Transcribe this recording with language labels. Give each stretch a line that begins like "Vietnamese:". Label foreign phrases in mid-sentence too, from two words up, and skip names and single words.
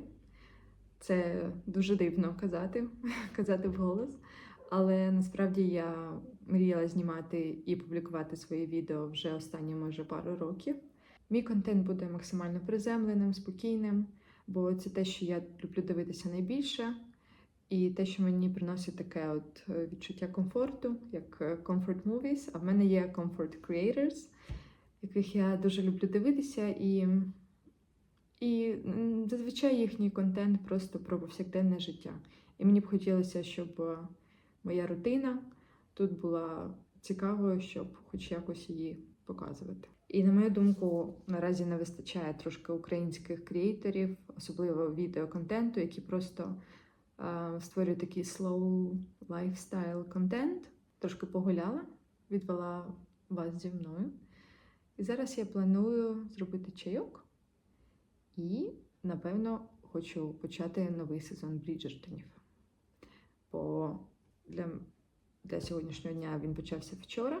Ukrainian: Це дуже дивно казати вголос, але насправді я мріяла знімати і публікувати свої відео вже останні, може, пару років. Мій контент буде максимально приземленим, спокійним, бо це те, що я люблю дивитися найбільше. І те, що мені приносить таке от відчуття комфорту, як
English: comfort movies,
Ukrainian: а в мене є
English: comfort creators,
Ukrainian: яких я дуже люблю дивитися, і зазвичай їхній контент просто про повсякденне життя. І мені б хотілося, щоб моя рутина тут була цікавою, щоб хоч якось її показувати. І, на мою думку, наразі не вистачає трошки українських креаторів, особливо відеоконтенту, які просто створюю такий
English: slow lifestyle
Ukrainian: контент. Трошки погуляла, відвела вас зі мною. І зараз я планую зробити чайок. І, напевно, хочу почати новий сезон Бріджертонів. Бо для сьогоднішнього дня він почався вчора.